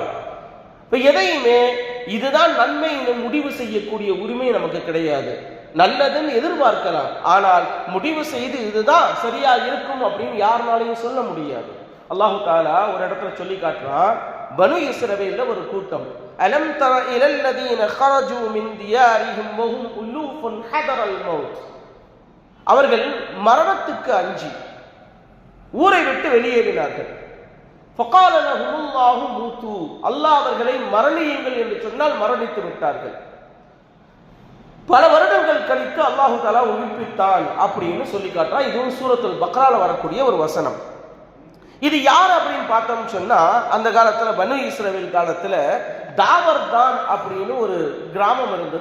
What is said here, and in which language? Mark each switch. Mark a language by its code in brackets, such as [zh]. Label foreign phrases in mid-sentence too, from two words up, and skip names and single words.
[ta] இப்ப எதையுமே இதுதான் நன்மை முடிவு செய்யக்கூடிய உரிமை நமக்கு கிடையாது. நல்லதுன்னு எதிர்பார்க்கலாம், ஆனால் முடிவு செய்து இதுதான் சரியா இருக்கும் அப்படின்னு யாருனாலையும் சொல்ல முடியாது. அல்லாஹு தஆலா ஒரு இடத்துல சொல்லி காட்டுறான், பனு இஸ்ரவேல்ல ஒரு கூட்டம், [ar] ألم تر إلى الذين خرجوا من ديارهم وهم ألوف حذر الموت, [ta] அவர்கள் மரணத்துக்கு அஞ்சி ஊரை விட்டு வெளியேறினார்கள். [ar] فقال لهم الله موتوا, [ta] அல்லாஹ் அவர்களை மரணியுங்கள் என்று சொன்னால் மரணித்து விட்டார்கள். பல வருடங்கள் கழித்து அல்லாஹு தஆலா உயிர்ப்பித்தான் அப்படின்னு சொல்லி காட்டுறான். இதுவும் சூரத்துல் பக்ரால வரக்கூடிய ஒரு வசனம். இது யார் அப்படின்னு பார்த்தோம்னு சொன்னா, அந்த காலத்துல பனு இஸ்ரவேல் காலத்துல தாவர்தான் அப்படின்னு ஒரு கிராமம் இருந்தது.